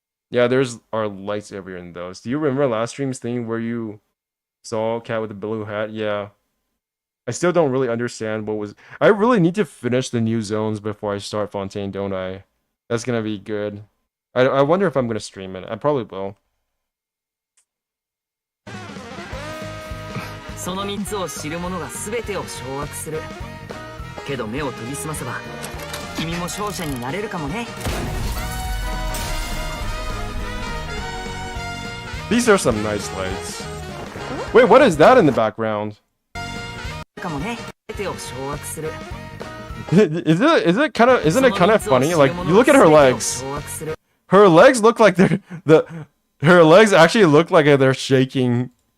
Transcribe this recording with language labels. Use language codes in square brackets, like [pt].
[en] Yeah, there's our lights everywhere in those. Do you remember last stream's thing where you saw a cat with a blue hat? Yeah. I still don't really understand what was... I really need to finish the new zones before I start Fontaine, don't I? That's gonna be good. I wonder if I'm gonna stream it. I probably will. [ja] その3つを知る者が全てを掌握する。けど目を研ぎ澄ませば、君も勝者になれるかもね。 [en] These are some nice lights. Wait, what is that in the background? Isn't it kind of funny? Like, you look at her legs. Her legs look like her legs actually look like they're shaking.